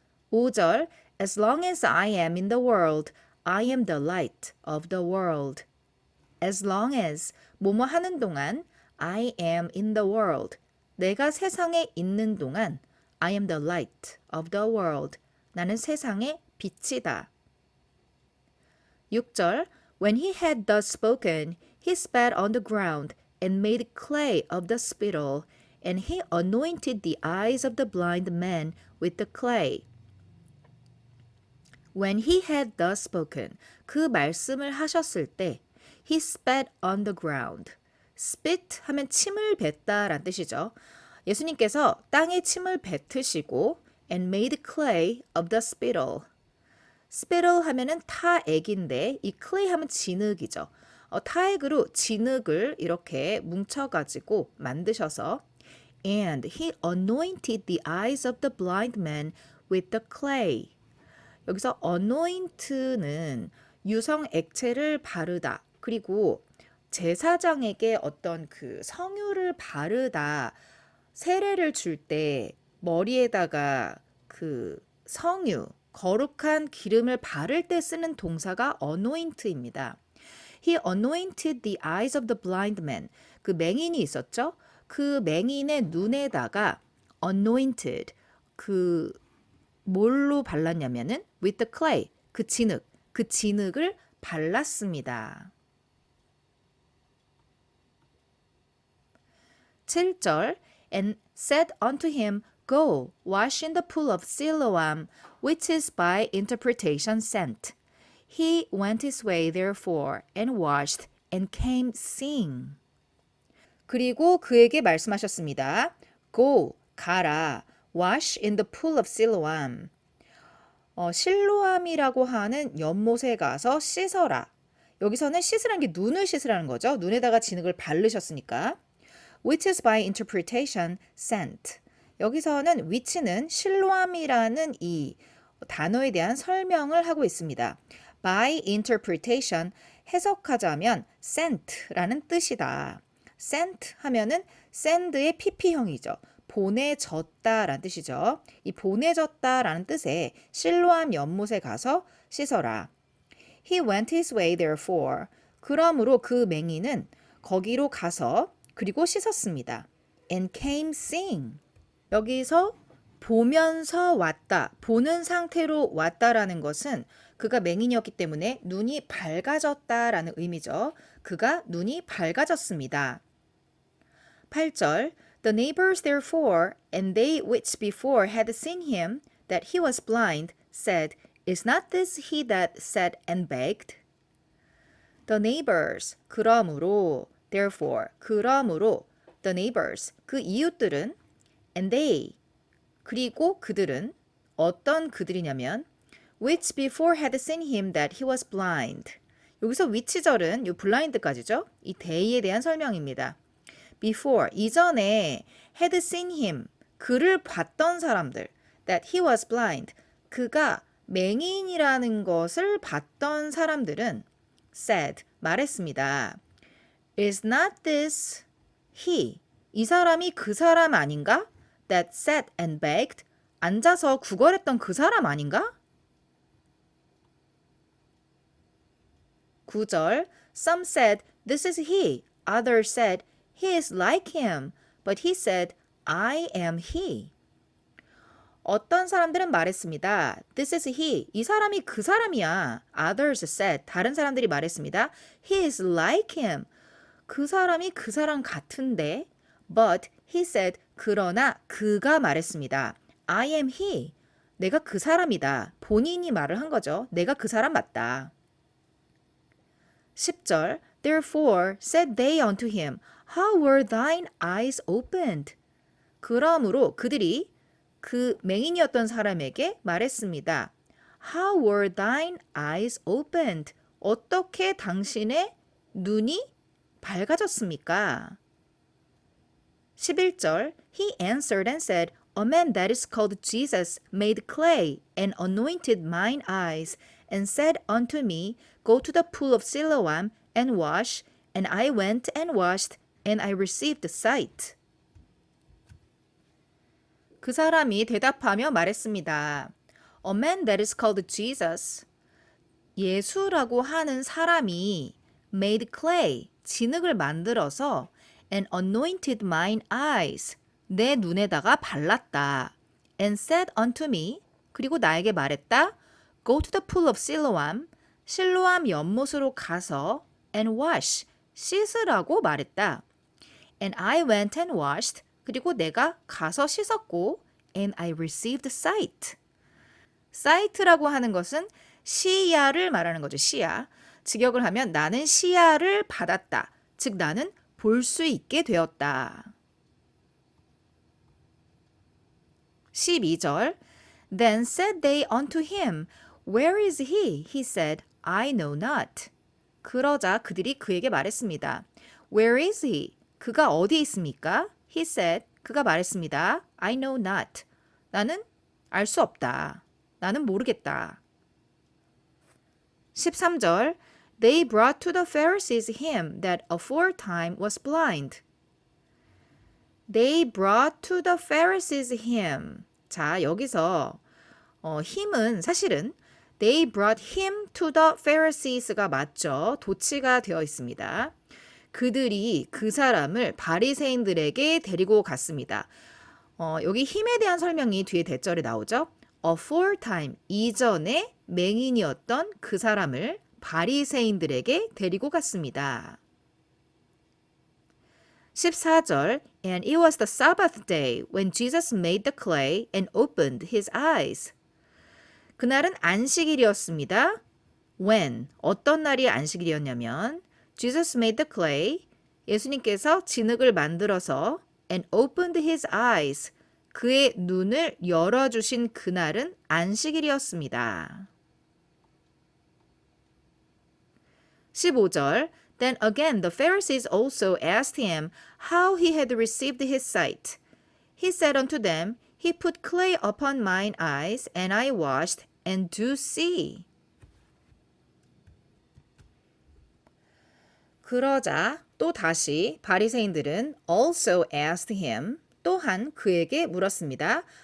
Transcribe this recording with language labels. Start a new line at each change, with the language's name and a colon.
English: 5절 As long as I am in the world, I am the light of the world. As long as
Korean: 뭐뭐 하는 동안
English: I am in the world.
Korean: 내가 세상에 있는 동안
English: I am the light of the world.
Korean: 나는 세상의 빛이다.
English: 6절 When he had thus spoken, he spat on the ground and made clay of the spittle, and he anointed the eyes of the blind man with the clay. When he had thus spoken,
Korean: 그 말씀을 하셨을 때,
English: he spat on the ground.
Korean: spit 하면 침을 뱉다란 뜻이죠. 예수님께서 땅에 침을 뱉으시고 and made clay of the spittle. spittle 하면은 타액인데 이 clay 하면 진흙이죠. 타액으로 진흙을 이렇게 뭉쳐가지고 만드셔서
English: And he anointed the eyes of the blind man with the clay.
Korean: 여기서 anoint는 유성 액체를 바르다. 그리고 제사장에게 어떤 그 성유를 바르다. 세례를 줄 때 머리에다가 그 성유, 거룩한 기름을 바를 때 쓰는 동사가 anoint입니다.
English: He anointed the eyes of the blind man.
Korean: 그 맹인이 있었죠? 그 맹인의 눈에다가 anointed 그 뭘로 발랐냐면은
English: with the clay
Korean: 그 진흙을 발랐습니다.
English: 7절 And said unto him, Go, wash in the pool of Siloam, which is by interpretation sent. He went his way therefore and washed and came seeing.
Korean: 그리고 그에게 말씀하셨습니다.
English: Go,
Korean: 가라.
English: Wash in the pool of Siloam.
Korean: 실로암이라고 하는 연못에 가서 씻어라. 여기서는 씻으라는 게 눈을 씻으라는 거죠. 눈에다가 진흙을 바르셨으니까.
English: Which is by interpretation sent.
Korean: 여기서는 which는 실로암이라는 이 단어에 대한 설명을 하고 있습니다.
English: By interpretation
Korean: 해석하자면 sent라는 뜻이다. sent 하면은 send의 pp형이죠. 보내졌다라는 뜻이죠. 이 보내졌다라는 뜻에 실로암 연못에 가서 씻어라.
English: He went his way therefore.
Korean: 그러므로 그 맹인은 거기로 가서 그리고 씻었습니다.
English: And came seeing.
Korean: 여기서 보면서 왔다, 보는 상태로 왔다라는 것은 그가 맹인이었기 때문에 눈이 밝아졌다라는 의미죠. 그가 눈이 밝아졌습니다.
English: 8절 The neighbors therefore, and they which before had seen him, that he was blind, said, Is not this he that sat and begged? The neighbors,
Korean: 그러므로,
English: therefore, 그러므로, the neighbors,
Korean: 그 이웃들은,
English: and they,
Korean: 그리고 그들은, 어떤 그들이냐면,
English: which before had seen him that he was blind.
Korean: 여기서 which절은 이 blind까지죠. 이 they에 대한 설명입니다.
English: before,
Korean: 이전에
English: had seen him,
Korean: 그를 봤던 사람들,
English: that he was blind,
Korean: 그가 맹인이라는 것을 봤던 사람들은
English: said,
Korean: 말했습니다.
English: Is not this he,
Korean: 이 사람이 그 사람 아닌가?
English: That sat and begged,
Korean: 앉아서 구걸했던 그 사람 아닌가?
English: 9절, Some said, This is he. Others said, He is like him. But he said, I am he.
Korean: 어떤 사람들은 말했습니다.
English: This is he.
Korean: 이 사람이 그 사람이야.
English: Others said.
Korean: 다른 사람들이 말했습니다.
English: He is like him.
Korean: 그 사람이 그 사람 같은데.
English: But he said.
Korean: 그러나 그가 말했습니다.
English: I am he.
Korean: 내가 그 사람이다. 본인이 말을 한 거죠. 내가 그 사람 맞다.
English: 10절 Therefore said they unto him, How were thine eyes opened?
Korean: 그러므로 그들이 그 맹인이었던 사람에게 말했습니다.
English: How were thine eyes opened?
Korean: 어떻게 당신의 눈이 밝아졌습니까?
English: 11절 He answered and said, A man that is called Jesus made clay and anointed mine eyes and said unto me, Go to the pool of Siloam and wash. And I went and washed and I received sight.
Korean: 그 사람이 대답하며 말했습니다.
English: A man that is called Jesus.
Korean: 예수라고 하는 사람이
English: made clay,
Korean: 진흙을 만들어서
English: and anointed mine eyes,
Korean: 내 눈에다가 발랐다.
English: And said unto me,
Korean: 그리고 나에게 말했다.
English: Go to the pool of Siloam,
Korean: 실로암 연못으로 가서
English: and wash,
Korean: 씻으라고 말했다.
English: And I went and washed,
Korean: 그리고 내가 가서 씻었고
English: and I received sight.
Korean: sight라고 하는 것은 시야를 말하는 거죠. 시야. 직역을 하면 나는 시야를 받았다. 즉 나는 볼 수 있게 되었다.
English: 12절 Then said they unto him, Where is he? He said, I know not.
Korean: 그러자 그들이 그에게 말했습니다.
English: Where is he?
Korean: 그가 어디 있습니까?
English: He said,
Korean: 그가 말했습니다.
English: I know not.
Korean: 나는 알 수 없다. 나는 모르겠다.
English: 13절 They brought to the Pharisees him that aforetime was blind. They brought to the Pharisees him.
Korean: 자, 여기서 him은 사실은
English: They brought him to the Pharisees가 맞죠.
Korean: 도치가 되어 있습니다. 그들이 그 사람을 바리새인들에게 데리고 갔습니다. 여기 힘에 대한 설명이 뒤에 대절에 나오죠. aforetime, 이전에 맹인이었던 그 사람을 바리새인들에게 데리고 갔습니다.
English: 14절 And it was the Sabbath day when Jesus made the clay and opened his eyes.
Korean: 그날은 안식일이었습니다. When, 어떤 날이 안식일이었냐면
English: Jesus made the clay,
Korean: 예수님께서 진흙을 만들어서
English: and opened his eyes,
Korean: 그의 눈을 열어주신 그날은 안식일이었습니다.
English: 15절 Then again the Pharisees also asked him how he had received his sight. He said unto them, He put clay upon mine eyes, and I washed, and do see.
Korean: 그러자 또 다시 바리새인들은
English: also asked him,
Korean: 또한 그에게 물었습니다.